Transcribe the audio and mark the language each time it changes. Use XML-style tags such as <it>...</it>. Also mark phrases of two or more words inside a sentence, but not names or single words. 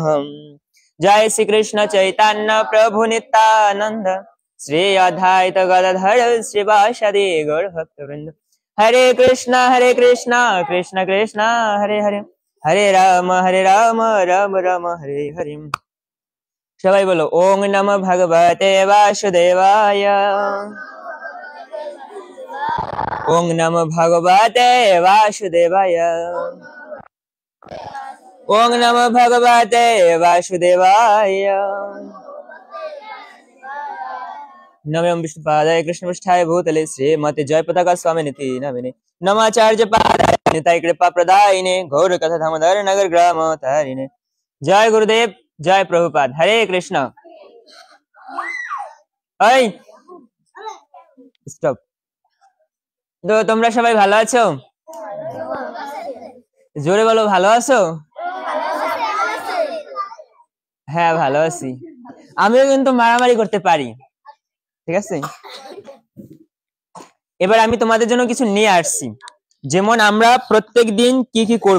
<sa>जय श्री कृष्ण चैतन्य प्रभु नित्यानंद श्री अद्वैत गदाधर श्रीवासदि गौर भक्तवृंद हरे कृष्णा कृष्ण कृष्ण हरे हरे हरे राम राम राम हरे हरे।</sa> <bn>সবাই বলো</bn> <sa>ओम नमः भगवते वासुदेवाय ओम नमः भगवते वासुदेवाय ओम नमः भगवते वासुदेवाय नमः विष्णुपादाय कृष्णपृष्ठाय भूतले श्रीमते जयपताका स्वामिनिति नमिने नमाचार्य पादाय निताय कृपा प्रदायिने गौर कथा धामोदर नगर ग्राम तारिणे। जय गुरुदेव जय प्रभुपाद। हरे कृष्ण। ओय स्टप।</sa> <bn>তো তোমরা সবাই ভালো আছো? জোরে বলো, ভালো আছো? হ্যাঁ ভালো আছি। আমিও কিন্তু মারামারি করতে পারি, ঠিক আছে? এবার আমি তোমাদের জন্য কিছু নিয়ে আসছি, যেমন আমরা প্রত্যেক দিন কি কি করব।</bn>